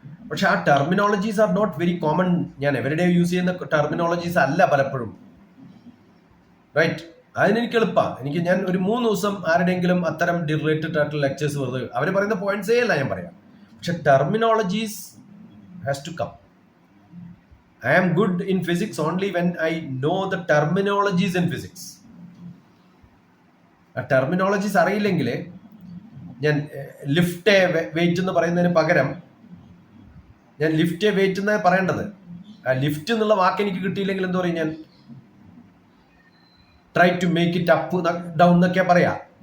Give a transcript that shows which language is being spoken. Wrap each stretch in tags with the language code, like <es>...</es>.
<ml>പക്ഷെ ആ terminologies</ml> <en>Are not very common.</en> <ml>ഞാൻ എവരിഡേ യൂസ് ചെയ്യുന്ന ടെർമിനോളജീസ് അല്ല പലപ്പോഴും. റൈറ്റ്? അതിനെനിക്ക് എളുപ്പമാണ്. ഞാൻ ഒരു 3 ദിവസം ആരുടെയെങ്കിലും അത്തരം റിലേറ്റഡ് ആയിട്ടുള്ള ലെക്ചേഴ്സ് വെറുതെ അവർ പറയുന്ന പോയിന്റ്സേ അല്ല ഞാൻ പറയാം.</ml> <en>പക്ഷെ terminologies has to come. I am good in physics only when I know the terminologies in physics.</en> <ml>ആ ടെർമിനോളജീസ് അറിയില്ലെങ്കിൽ ഞാൻ ലിഫ്റ്റ് വെയിറ്റ് എന്ന് പറയുന്നതിന് പകരം ഞാൻ ലിഫ്റ്റ് വെയിറ്റ് എന്ന് പറയേണ്ടത്. ആ ലിഫ്റ്റ് എന്നുള്ള വാക്ക് എനിക്ക് കിട്ടിയില്ലെങ്കിൽ എന്താ പറയും? ഞാൻ</ml> <en>try to make it up down</en> <ml>എന്നൊക്കെ പറയാ.</ml>